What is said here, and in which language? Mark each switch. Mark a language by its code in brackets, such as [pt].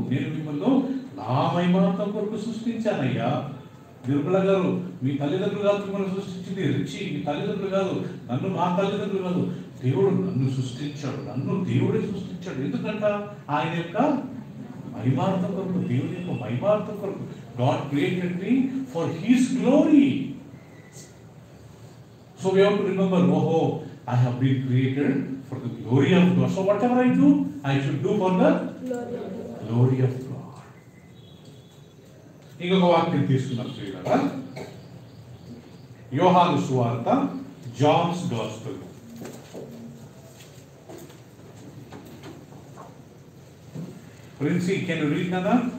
[te] నేను మిమ్మల్ని నా మహిమార్థం కొరకు సృష్టించానయ్యా. నిర్మల గారు, మీ తల్లిదండ్రులు కాదు మిమ్మల్ని సృష్టించింది. రిచి, మీ తల్లిదండ్రులు కాదు, నన్ను మా తల్లిదండ్రులు కాదు, దేవుడు నన్ను సృష్టించాడు, నన్ను దేవుడే సృష్టించాడు. ఎందుకంట? ఆయన యొక్క మహిమార్థం కొరకు, దేవుని యొక్క మహిమార్థం కొరకు. [en] God created me for His glory. So we have to remember, oh, I have been created for the glory of God. So whatever I do, I should do for the glory of God. [te] ఇంకొక వాక్యం తీసుకున్నాం ప్రియులారా, యోహాను సువార్త, Johne's gospel. [en] Princy, can you read కదా?